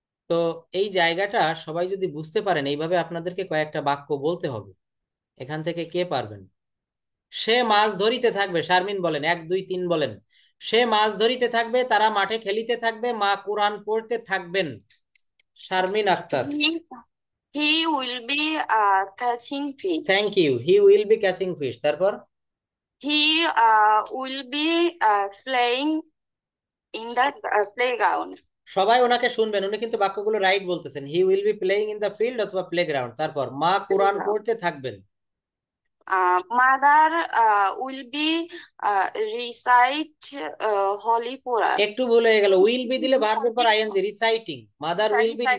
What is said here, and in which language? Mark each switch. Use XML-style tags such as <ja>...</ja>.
<bn>তো এই জায়গাটা সবাই যদি বুঝতে পারেন, এইভাবে আপনাদেরকে কয়েকটা বাক্য বলতে হবে। এখান থেকে কে পারবেন? সে মাছ ধরিতে থাকবে, শারমিন বলেন, 1 2 3 বলেন। সে মাছ ধরিতে থাকবে, তারা মাঠে খেলিতে থাকবে, মা কোরআন পড়তে থাকবেন। Sharmin Akter.</bn> <en>He, he will be catching fish. Thank you, he will be catching fish, তারপর He will be playing in the playground.</en> <bn>সবাই ওনাকে শুনবেন, উনি কিন্তু বাক্যগুলো রাইট বলতেছেন।</bn> <en>he will be playing in the field</en> <bn>অথবা প্লেগ্রাউন্ড, তারপর মা কোরআন</bn> <en>Playground.</en> <bn>পড়তে থাকবেন।</bn> <en>Mother will be recite Holy Quran.</en> <bn>একটু ভুল হয়ে গেল, উইল বি দিলে ভার্বের পর ING, reciting,</bn> <en>mother will be</en>